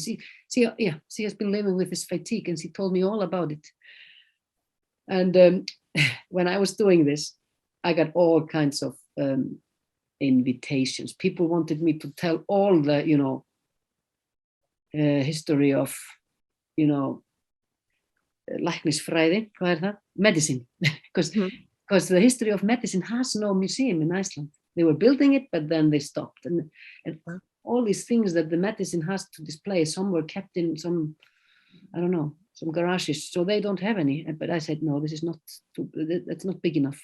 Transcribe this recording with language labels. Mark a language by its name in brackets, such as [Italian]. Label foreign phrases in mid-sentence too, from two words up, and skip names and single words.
[English] She has been living with this fatigue, and she told me all about it. And when I was doing this, I got all kinds of invitations. People wanted me to tell all the, history of, [Icelandic] læknisfræði, hvað það? [English] Medicine, because the history of medicine has no museum in Iceland. They were building it, but then they stopped. And all these things that the medicine has to display. Some were kept in some, I don't know, some garages, so they don't have any. But I said, no, this is not, that's not big enough.